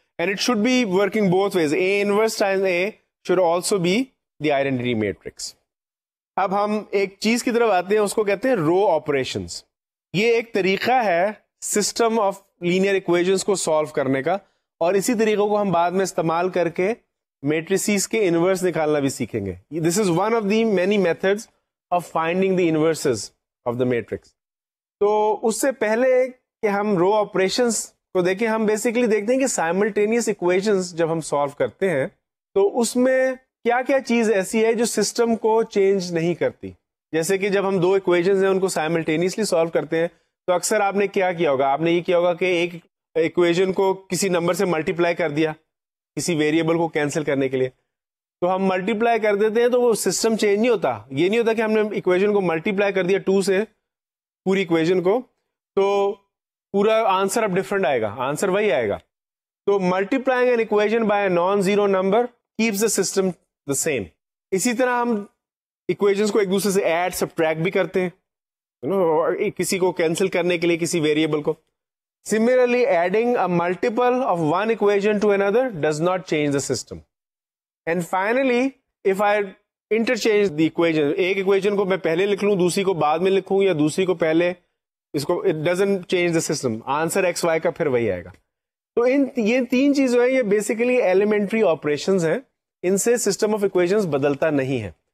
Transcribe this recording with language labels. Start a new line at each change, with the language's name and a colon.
English: And it should be working both ways. A inverse times A should also be the identity matrix.
Urdu: اب ہم ایک چیز کی طرف آتے ہیں, اس کو کہتے ہیں رو آپریشنس. یہ ایک طریقہ ہے سسٹم آف لینئر ایکویشنز کو سالو کرنے کا, اور اسی طریقوں کو ہم بعد میں استعمال کر کے میٹریسز کے انورس نکالنا بھی سیکھیں گے.
English: This is one of the many methods of finding the inverses of the matrix.
Urdu: تو اس سے پہلے کہ ہم رو آپریشنس کو دیکھیں, ہم بیسیکلی دیکھتے ہیں کہ سائملٹینیس ایکویشنز جب ہم سالو کرتے ہیں تو اس میں کیا کیا چیز ایسی ہے جو سسٹم کو چینج نہیں کرتی. جیسے کہ جب ہم 2 ایکویشنز ہیں ان کو سائملٹینیسلی سالو کرتے ہیں تو اکثر آپ نے کیا ہوگا, آپ نے یہ کیا ہوگا کہ ایک ایکویشن کو کسی نمبر سے ملٹیپلائی کر دیا کسی ویریبل کو کینسل کرنے کے لیے. تو ہم ملٹیپلائی کر دیتے ہیں تو وہ سسٹم چینج نہیں ہوتا. یہ نہیں ہوتا کہ ہم نے ایکویشن کو ملٹیپلائی کر دیا 2 سے پوری ایکویشن کو تو پورا آنسر اب ڈفرنٹ آئے گا, آنسر وہی آئے گا. تو
English: Multiplying an equation by a non zero number keeps the system the same.
Urdu: اسی طرح ہم ایکویشنز کو ایک دوسرے سے ایڈ سبٹریکٹ بھی کرتے ہیں, کسی کو کینسل کرنے کے لیے کسی ویریبل کو.
English: Similarly, adding a multiple of one equation to another does not change the system. And finally if I interchange the equation,
Urdu: ایک اکویژن کو میں پہلے لکھ لوں, دوسری کو بعد میں لکھوں, یا دوسری کو پہلے, اس کو
English: it doesn't change the system,
Urdu: answer x Y کا پھر وہی آئے گا. تو یہ تین چیزیں ہیں, یہ بیسیکلی ایلیمنٹری آپریشنز ہیں, ان سے سسٹم آف اکویژنز بدلتا نہیں ہے.